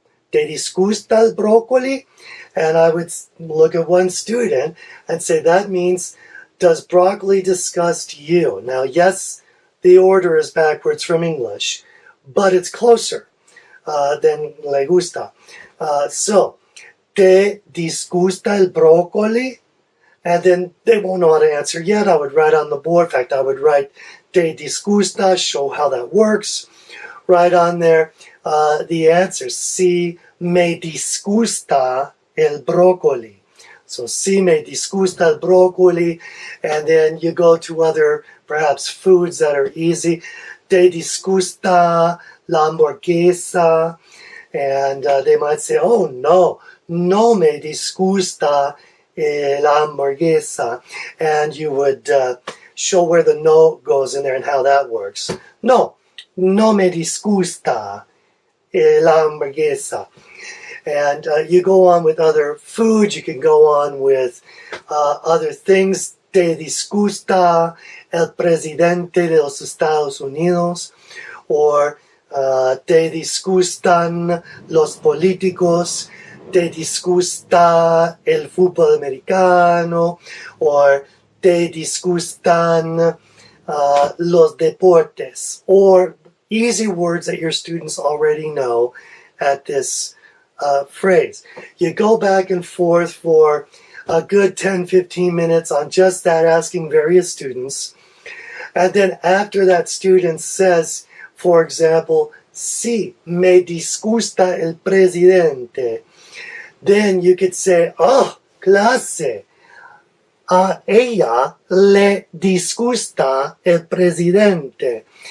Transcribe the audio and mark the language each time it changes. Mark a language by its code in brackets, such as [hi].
[es] ¿Te disgusta el brócoli? [en] And I would look at one student and say, that means, does broccoli disgust you? Now, yes, the order is backwards from English, but it's closer than [es] le gusta. So, ¿te disgusta el brócoli? [en] And then they won't know how to answer yet. I would write on the board. In fact, I would write [es] ¿te disgusta? [en] Show how that works. Right on there, the answer, [es] si me disgusta el brócoli. [en] So, [es] si me disgusta el brócoli, [en] and then you go to other, perhaps, foods that are easy. [es] ¿Te disgusta la hamburguesa? [en] And they might say, oh, [es] no, no me disgusta la hamburguesa. [en] And you would show where the no goes in there and how that works. [es] No, no me disgusta la hamburguesa. [en] And you go on with other foods. You can go on with other things. [es] ¿Te disgusta el presidente de los Estados Unidos? [en] Or [es] ¿te disgustan los políticos? ¿Te disgusta el fútbol americano? [en] Or [es] ¿te disgustan los deportes? [en] Or easy words that your students already know at this phrase. You go back and forth for a good 10-15 minutes on just that, asking various students. And then after that student says, for example, [es] sí, me disgusta el presidente, [en] then you could say, oh, [es] clase, a ella le disgusta el presidente.